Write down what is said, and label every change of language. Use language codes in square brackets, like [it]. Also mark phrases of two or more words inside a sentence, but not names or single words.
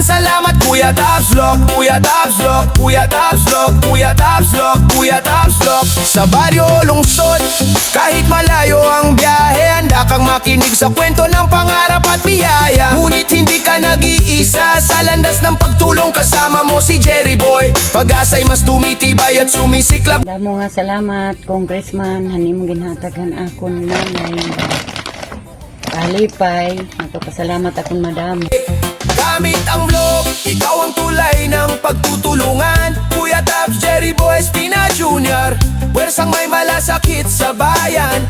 [tl] Salamat Kuya Tabs Vlog, Kuya Tabs Vlog, Kuya Tabs Vlog, Kuya Tabs Vlog, Kuya Tabs Vlog. Sa baryo o lungsod, kahit malayo ang biyahe, handa kang makinig sa kwento ng pangarap at biyaya. Ngunit hindi ka nag-iisa, sa landas ng pagtulong kasama mo si Jerry Boy. Pag-asa'y mas tumitibay at sumisiklab. [hil] Damo nga salamat, Congressman, hanim ginhatagan ako nanay. Kalipay, napapasalamat akong madamo. [tl] Gamit ang vlog, ikaw ang tulay ng pagtutulungan. Kuya Tabs, Jerry Boy Espina Jr., pwersang may malasakit sa bayan.